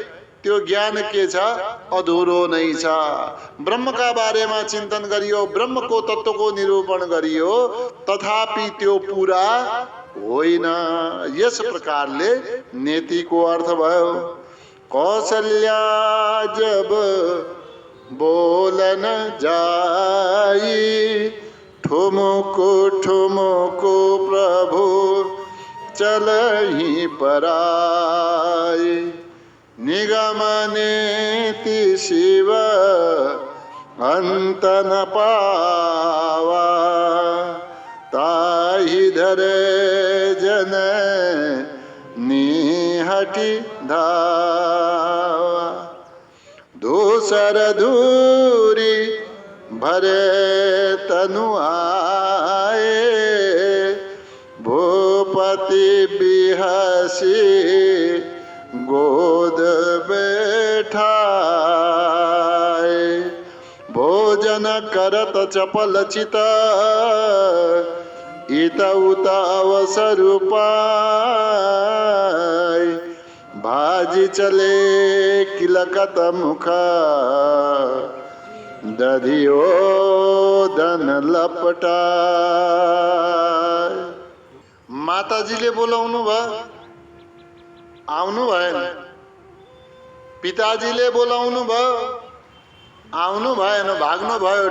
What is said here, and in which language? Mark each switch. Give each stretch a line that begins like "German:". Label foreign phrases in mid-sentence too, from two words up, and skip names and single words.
Nepali: त्यो ज्ञान के छ? अधुरो नै छ। ब्रह्म का बारेमा चिन्तन गरियो, ब्रह्म को तत्व को निरूपण गरियो, तथापि त्यो पूरा होइन। यस प्रकारले नेति को अर्थ भयो।
Awadhi: कौशल्या जब बोलन जाई, ठुमुको ठुमुको प्रभु चलहि पराई। निगम नेति शिव अंत न पावा, ताहि धरे जन निहटि धावा। दूसर दूरी भरे तनु आए, भूपति बिहसी गोद बैठाए। भोजन करत चपल चित, इत उत अवसर पाय। भाजी चले किलकत मुख, दधियो धन लपटाए।
Nepali: माताजीले बोलाउनु भयो, आउनु भएन। पिताजीले बोलाउनु भयो, आउनु भएन, भाग्नु भयो।